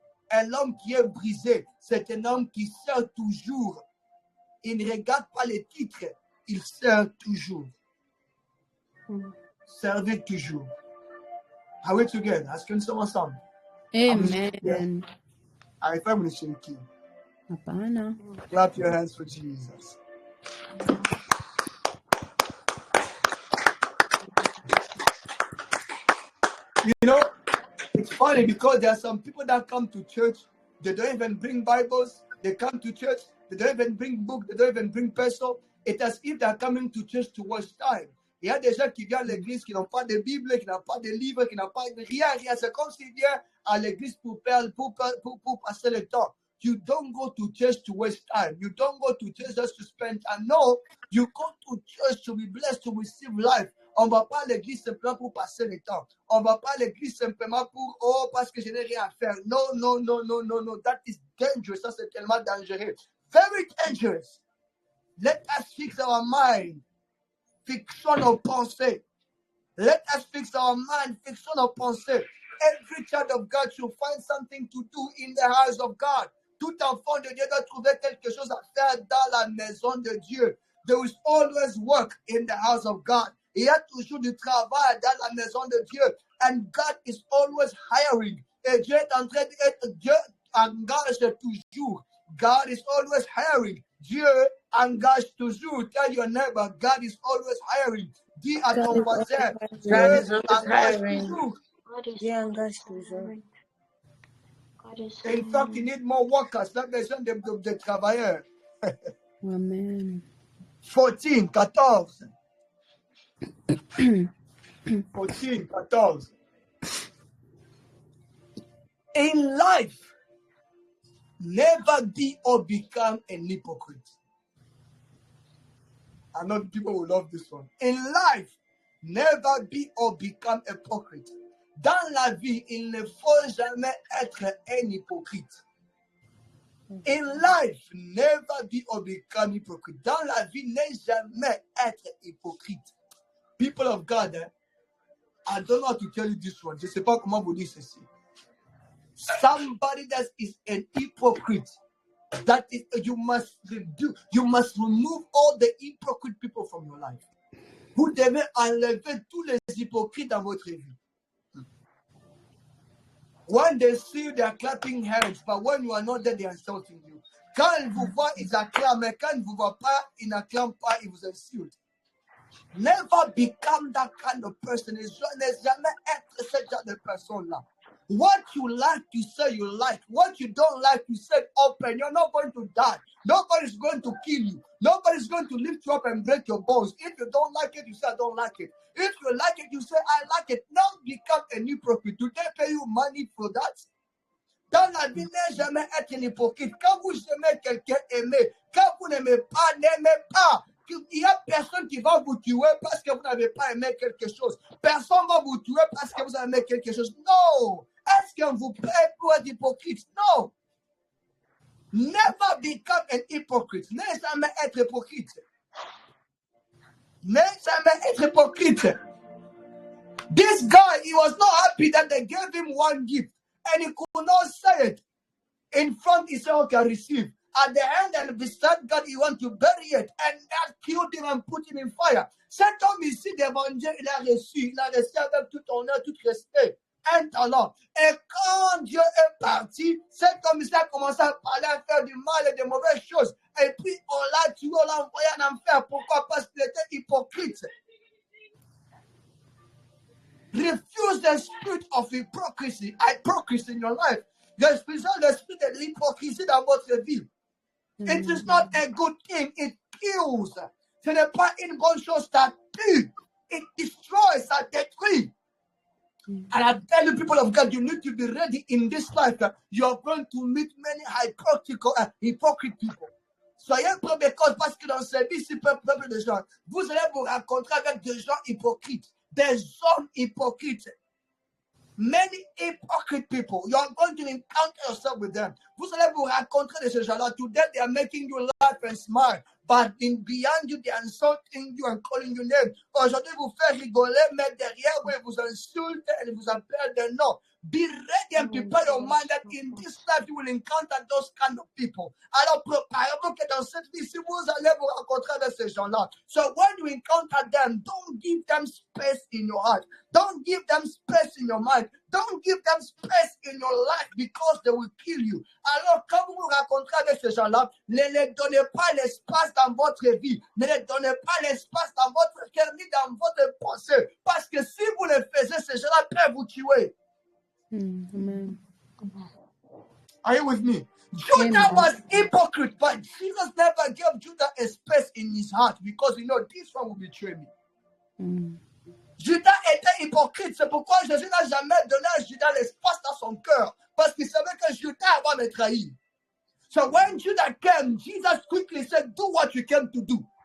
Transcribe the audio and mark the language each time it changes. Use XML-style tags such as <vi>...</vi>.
<fr>Un homme qui est brisé, c'est un homme qui sert toujours. Il ne regarde pas les titres, il sert toujours. Servir toujours.</fr> <en>Are we together?</en> <fr>Est-ce que nous sommes ensemble? Amen. Arrêtez de shaker.</fr> <sw>Hapana.</sw> <en>Clap your hands for Jesus. You know, it's funny because there are some people that come to church, they don't even bring Bibles, they come to church, they don't even bring books, they don't even bring pencil. It's as if they're coming to church to waste time.</en> <fr>Il y a des gens qui viennent à l'église qui n'ont pas de Bible, qui n'ont pas de livre, qui n'ont pas de rien. C'est comme s'ils viennent à l'église pour passer le temps.</fr> <en>You don't go to church to waste time. You don't go to church just to spend time. No, you go to church to be blessed, to receive life.</en> <fr>On va pas à l'église simplement pour passer le temps. On va pas à l'église simplement pour, parce que je n'ai rien à faire.</fr> <en>No. That is dangerous.</en> <fr>Ça, c'est tellement dangereux.</fr> <en>Very dangerous. Let us fix our mind.</en> <fr>Fixons nos pensées.</fr> <en>Let us fix our mind.</en> <fr>Fixons nos pensées.</fr> <en>Every child of God should find something to do in the house of God.</en> <fr>Tout enfant de Dieu doit trouver quelque chose à faire dans la maison de Dieu.</fr> <en>There is always work in the house of God.</en> <fr>Il y a toujours du travail dans la maison de Dieu.</fr> <en>And God is always hiring.</en> <fr>Et Dieu est en train d'être, Dieu engage toujours.</fr> <en>God is always hiring.</en> <fr>Dieu engage toujours.</fr> <en>Tell your neighbor, God is always hiring.</en> <fr>Dis à ton voisin, Dieu engage toujours. Dieu engage toujours.</fr> <en>In fact, you need more workers.</en> <fr>Là, besoin de travailleurs. Amen. 14. 14.</fr> <en>In life, never be or become an hypocrite. I know people will love this one. In life, never be or become a hypocrite.</en> <fr>Dans la vie, il ne faut jamais être un hypocrite.</fr> <en>In life, never be or become hypocrite.</en> <fr>Dans la vie, ne jamais être hypocrite.</fr> <en>People of God, I don't know how to tell you this one.</en> <fr>Je ne sais pas comment vous dire ceci.</fr> <en>Somebody that is an hypocrite, that is, you must remove all the hypocrite people from your life.</en> <fr>Vous devez enlever tous les hypocrites dans votre vie.</fr> <en>When they see you, they are clapping hands, but when you are not there, they are insulting you.</en> <fr>Quand ils vous voient, ils acclament, mais quand ils ne vous voient pas, ils n'acclament pas, ils vous insultent.</fr> <en>Never become that kind of person.</en> <fr>Ne jamais être ce genre de personne-là.</fr> <en>What you like, you say you like. What you don't like, you say open. You're not going to die. Nobody's going to kill you. Nobody's going to lift you up and break your bones. If you don't like it, you say I don't like it. If you like it, you say I like it. Don't become a hypocrite. Do they pay you money for that?</en> <fr>Dans la vie, ne jamais être un hypocrite. Quand vous aimez quelqu'un, aimez. Quand vous n'aimez pas, n'aimez pas. Il n'y a personne qui va vous tuer parce que vous n'avez pas aimé quelque chose. Personne ne va vous tuer parce que vous avez aimé quelque chose. Non. Est-ce qu'on vous paye pour être hypocrite? Non.</fr> <en>Never become an hypocrite.</en> <fr>Ne jamais être hypocrite. Ne jamais être hypocrite.</fr> <en>This guy, he was not happy that they gave him one gift and he could not say it. In front, he said, okay, receive. At the end, and beside God, he want to bury it. And that killed him and put him in fire.</en> <fr>Cet homme ici, d'évangile, il a reçu avec tout honneur, tout respect, un talent. Et quand Dieu est parti, cet homme ici a commencé à parler, à faire du mal et de mauvaises choses. Et puis, on l'a tué, on l'a envoyé en enfer. Pourquoi? Parce qu'il était hypocrite.</fr> <en>Refuse the spirit of hypocrisy in your life. The spirit</en> <fr>de l'hypocrisie dans votre vie.</fr> <en>It is not a good thing. It kills.</en> <fr>Ce n'est pas une bonne chose, ça tue.</fr> <en>It destroys,</en> <fr>ça détruit.</fr> <en>And I tell you, people of God, you need to be ready in this life. You are going to meet many hypocrite people.</en> <fr>Soyez prêts parce que dans cette vie, c'est peuple de gens. Vous allez vous rencontrer avec des gens hypocrites, des hommes hypocrites.</fr> <en>Many hypocrite people. You are going to encounter yourself with them.</en> <fr>Vous allez vous rencontrer de ces gens-là.</fr> <en>Today they are making you laugh and smile. But in beyond you, they are insulting you and calling you names.</en> <fr>Aujourd'hui, vous faites rigoler, mais derrière, vous vous insultez et vous appellent des noms.</fr> <en>Be ready and prepare your mind that in this life you will encounter those kind of people.</en> <fr>Alors, préparez-vous que dans cette vie, si vous allez vous rencontrer avec ces gens-là.</fr> <en>So when you encounter them, don't give them space in your heart. Don't give them space in your mind. Don't give them space in your life because they will kill you.</en> <fr>Alors, quand vous vous rencontrez avec ces gens-là, ne les donnez pas l'espace dans votre vie. Ne les donnez pas l'espace dans votre cœur ni dans votre pensée. Parce que si vous le faites, ces gens-là peuvent vous tuer. Amen.</fr> <en>Are you with me? Judah was hypocrite, but Jesus never gave Judah a space in his heart because this one will betray me.</en> <fr>Judas était hypocrite, c'est pourquoi Jésus n'a jamais donné à Judas l'espace dans son cœur, parce qu'il savait que Judas va me trahir.</fr> <en>So when Judah came, Jesus quickly said, do what you came to do.</en>